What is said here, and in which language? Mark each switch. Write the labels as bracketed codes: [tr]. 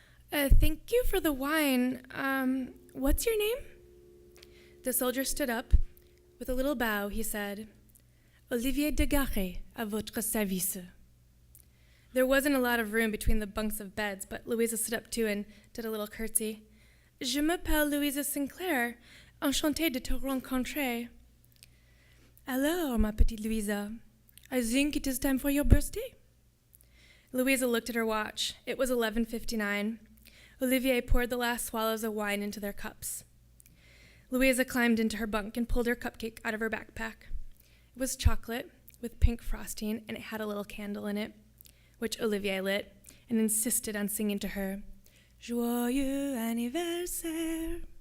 [en] Thank you for the wine. What's your name? The soldier stood up. With a little bow, he said, Olivier de Garret, [fr] à votre service. [en] There wasn't a lot of room between the bunks of beds, but Louisa stood up too and did a little curtsy. [fr] Je m'appelle Louisa Sinclair, enchantée de te rencontrer. Alors, ma petite Louisa, [en] I think it is time for your birthday. Louisa looked at her watch. It was 11:59. Olivier poured the last swallows of wine into their cups. Louisa climbed into her bunk and pulled her cupcake out of her backpack. It was chocolate with pink frosting, and it had a little candle in it, which Olivier lit and insisted on singing to her, [fr] Joyeux anniversaire.